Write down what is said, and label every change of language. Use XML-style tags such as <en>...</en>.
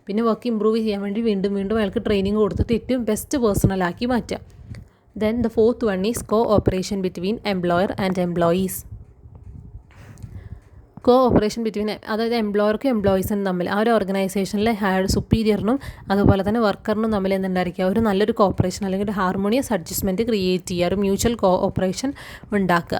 <ml>പിന്നെ work improve ചെയ്യാൻ വേണ്ടി വീണ്ടും അയാൾക്ക് ട്രെയിനിങ് കൊടുത്തിട്ട് ഏറ്റവും ബെസ്റ്റ് പേഴ്സണലാക്കി മാറ്റുക.</ml> <en>Then the fourth one is cooperation between employer and employees.</en> <ml>Cooperation between, അതായത് എംപ്ലോയർക്കും എംപ്ലോയീസിനും തമ്മിൽ, ആ ഒരു ഓർഗനൈസേഷനിലെ സുപ്പീരിയറിനും അതുപോലെ തന്നെ വർക്കറിനും തമ്മിൽ എന്തുണ്ടായിരിക്കുക, ഒരു നല്ലൊരു കോഓപ്പറേഷൻ അല്ലെങ്കിൽ ഒരു ഹാർമോണിയസ് അഡ്ജസ്റ്റ്മെൻറ്റ് ക്രിയേറ്റ് ചെയ്യുക, ഒരു മ്യൂച്വൽ കോഓപ്പറേഷൻ ഉണ്ടാക്കുക.</ml>